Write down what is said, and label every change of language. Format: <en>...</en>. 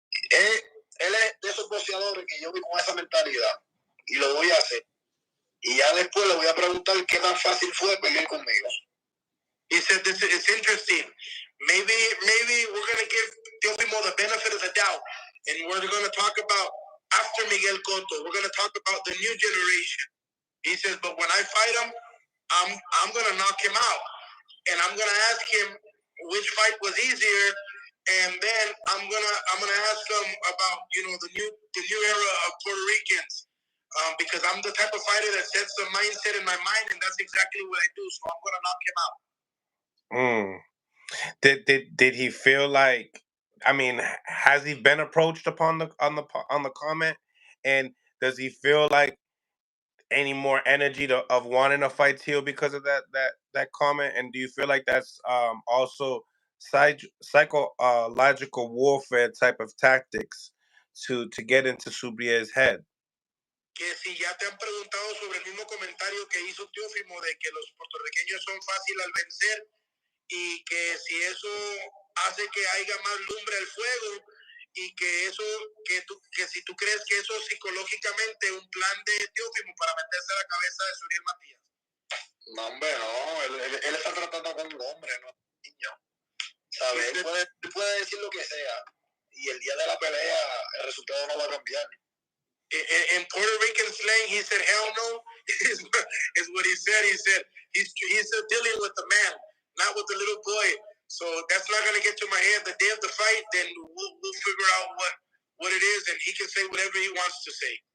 <es>Él es de esos boxeadores que yo vi con esa mentalidad y lo voy a hacer. Y ya después le voy a preguntar qué tan fácil fue pelear conmigo.</es> <en>He said, it's interesting. Maybe we're going to give Teofimo the benefit of the doubt, and we're going to talk about after Miguel Cotto. We're going to talk about the new generation. He says, but when I fight him, I'm going to knock him out, and I'm going to ask him which fight was easier, and then I'm gonna ask him about the new era of Puerto Ricans. Because I'm the type of fighter that sets the mindset in my mind, and that's exactly what I do. So I'm gonna knock him out. Did he feel like? I mean, has he been approached upon on the comment? And does he feel like any more energy of wanting to fight Teal because of that comment? And do you feel like that's also psychological warfare type of tactics to get into Subriel's head?</en> <es>Que si ya te han preguntado sobre el mismo comentario que hizo Teófimo de que los puertorriqueños son fáciles al vencer y que si eso hace que haya más lumbre al fuego y que eso que si tú crees que eso psicológicamente un plan de Teófimo para meterse a la cabeza de Subriel Matías. No, hombre, no, él está tratando con un hombre, no un niño. ¿Sabes? Él puede decir lo que sea y el día de la pelea el resultado no va a cambiar.</es> <en>In Puerto Rican slang, he said, hell no, is what he said. He said, he's dealing with the man, not with the little boy. So that's not going to get to my head. The day of the fight, then we'll figure out what it is, and he can say whatever he wants to say.</en>